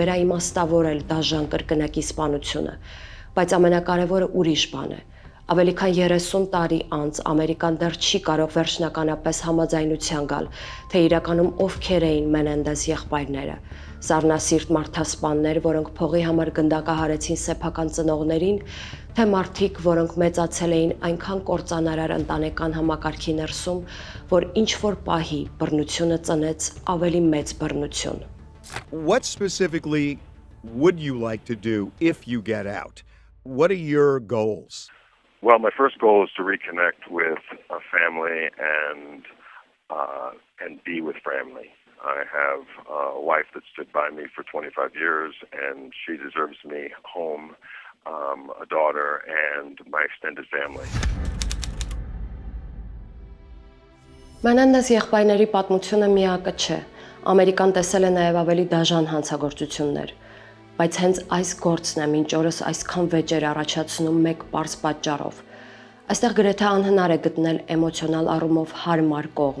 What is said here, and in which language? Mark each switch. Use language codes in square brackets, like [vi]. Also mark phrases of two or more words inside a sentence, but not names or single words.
[hy] վերաիմաստավորել դաժան կրկնակի սպանությունը, բայց ամենակարևորը ուրիշ բան է։ Ավելի քան 30 տարի անց Ամերիկան դեռ չի կարող վերջնականապես համաձայնության գալ, թե իրականում ովքեր էին Մենենդես եղբայրները։ Սառնասիրտ մարդասպաններ, որոնք փողի համար գնդակահարեցին սեփական ծնողներին, թե մարդիկ, որոնք մեծացել էին այնքան կործանարար ընտանեկան համակարգի ներսում, որ ինչ որ պահի բռնությունը ծնեց ավելի մեծ բռնություն։ [en] What specifically would you like to do if you get out? What are your goals? Well, my first goal is to reconnect with a family and be with family. I have a wife that stood by me for 25 years, and she deserves me home, a daughter, and my extended family. [hy] Մենենդես եղբայրների պատմությունը միակը չէ։ Ամերիկան տեսել է նաև ավելի դաժան հանցագործություններ, բայց հենց այս գործն է մինչ օրս այսքան վեճեր առաջացնում մեկ պարզ պատճառով։ Այստեղ գրեթե անհնար է գտնել էմոցիոնալ առումով հարմար կողմ։